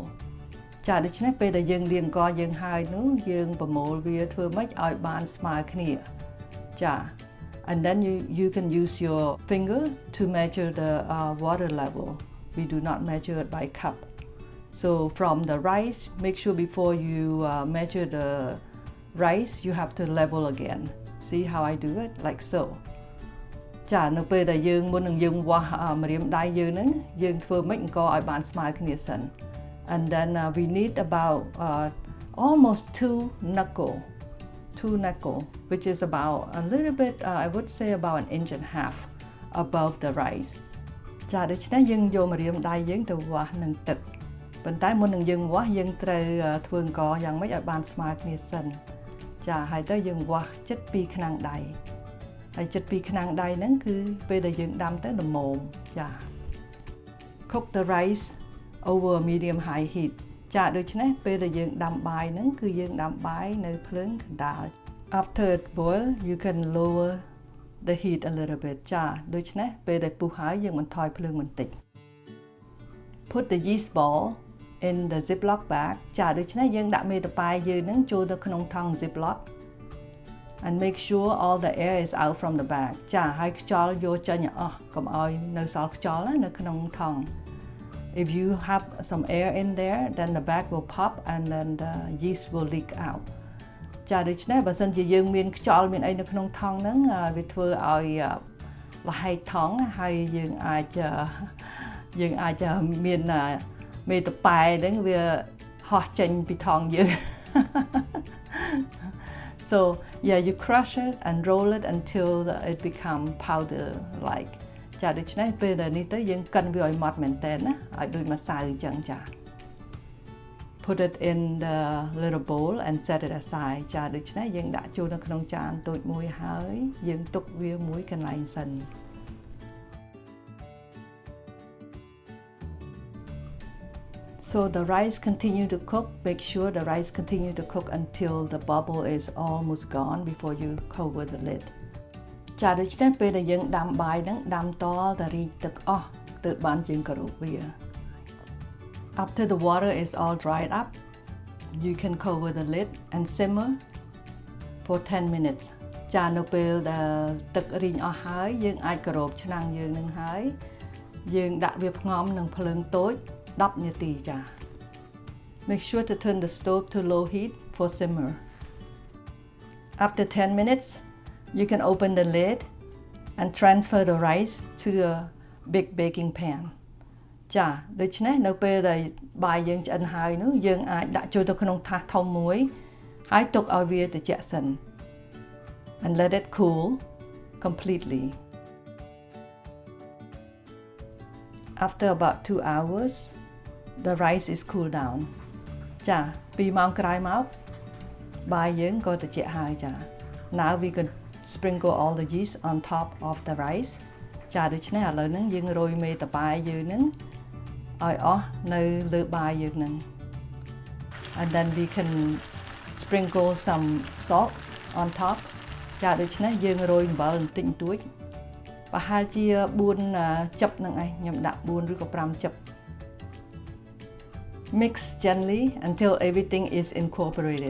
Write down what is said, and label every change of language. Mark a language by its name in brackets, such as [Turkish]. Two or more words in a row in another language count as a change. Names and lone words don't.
[Khmer] ចាដូច្នេះពេលដែលយើងលាងអង្ករយើងហើយនោះយើងប្រមូលវាធ្វើម៉េចឲ្យបានស្មើគ្នាចា [English] and then you can use your finger to measure the water level. We do not measure it by cup. So from the rice, make sure before you measure the rice, you have to level again. See how I do it? Like so. [Khmer] ចានៅពេលដែលយើងមុននឹងយើងវាស់ម្រាមដៃយើងហ្នឹងយើងធ្វើម៉េចអង្គឲ្យបានស្មើគ្នាសិន [English] and then we need about almost 2 knuckle which is about a little bit I would say about 1.5 inch above the rice [Khmer] ចាដូច្នេះយើងយកម្រាមដៃយើងទៅវាស់នឹងទឹកប៉ុន្តែមុននឹង យើងវាស់យើងត្រូវធ្វើអង្គយ៉ាងម៉េចឲ្យបានស្មើគ្នាសិនចាហើយទៅយើងវាស់ចិត្ត2ខ្នងដៃហើយចិត្ត2ខ្នងដៃហ្នឹងគឺពេលដែលយើងដាំទៅល្មមចា [English] Cook the rice over medium high heat [Khmer] ចាដូច្នេះពេលដែលយើងដាំបាយហ្នឹងគឺយើងដាំបាយនៅភ្លើងកណ្ដាល [English] After it boil you can lower the heat a little bit [Khmer] ចាដូច្នេះពេលដែលពុះហើយយើងបន្ថយភ្លើងបន្តិច [English] Put the yeast ball in the ziplock bag [Khmer] ចាដូច្នេះយើងដាក់មេតាប៉ែយើងហ្នឹងចូលទៅក្នុងថង់ ziplock [English] and make sure all the air is out from the bag [Khmer] ចាហើយខ្យល់យកចេញអស់កុំឲ្យនៅសល់ខ្យល់នៅក្នុងថង់ [English] If you have some air in there then the bag will pop and then the yeast will leak out [Khmer] ចាដូច្នេះបើសិនជាយើងមានខ្យល់មានអីនៅក្នុងថង់ហ្នឹងវាធ្វើឲ្យលហែកថង់ហើយយើង អាចមានមេតាប៉ែហ្នឹងវាហោះចេញពីថង់យើង [English] So yeah, you crush it and roll it until it become powder like [Khmer] ចាដូច្នេះពេលដែលនេះទៅយើងកិនវាឲ្យម៉ត់មែនតើណាឲ្យដូចម្សៅអញ្ចឹងចា [English] Put it in the little bowl and set it aside [Khmer] ចាដូច្នេះយើងដាក់ចូលនៅក្នុងចានតូចមួយហើយយើងទុកវាមួយកន្លែងសិន [English] So the rice continue to cook. Make sure the rice continue to cook until the bubble is almost gone before you cover the lid. [Khmer] ចាដូច្នេះពេលដែលយើងដាំបាយហ្នឹងដាំតតែរីកទឹកអស់ទើបបានយើងគោរពវា [English] After the water is all dried up, you can cover the lid and simmer for 10 minutes [Khmer] ចានៅពេលដែលទឹករីងអស់ហើយយើងអាចក្រោបឆ្នាំងយើងនឹងហើយយើងដាក់វាផ្ងំនឹងភ្លើងតូច10នាទីចា [English] Make sure to turn the stove to low heat for simmer. After 10 minutes, you can open the lid and transfer the rice to the big baking pan. [Khmer] ចាដូច្នេះនៅពេលដែលបាយយើងឆ្អិនហើយនោះយើងអាចដាក់ចូលទៅក្នុងថាសធំមួយហើយទុកឲ្យវាត្រជាក់សិន [English] and let it cool completely. After about 2 hours, the rice is cooled down. [Khmer] ចា2ម៉ោងក្រោយមកបាយយើងក៏ត្រជាក់ហើយចា [English] Now we can sprinkle all the yeast on top of the rice. [Khmer] ចាដូច្នេះឥឡូវហ្នឹងយើងរោយមេតាបាយយើងហ្នឹងឲ្យអស់នៅលើបាយយើងហ្នឹង [English] And then we can sprinkle some salt on top. [Khmer] ចាដូច្នេះយើងរោយអំបិលបន្តិចបន្តួចប្រហែលជា4ចិបហ្នឹងឯងខ្ញុំដាក់4ឬក៏5ចិប [English] Mix gently until everything is incorporated.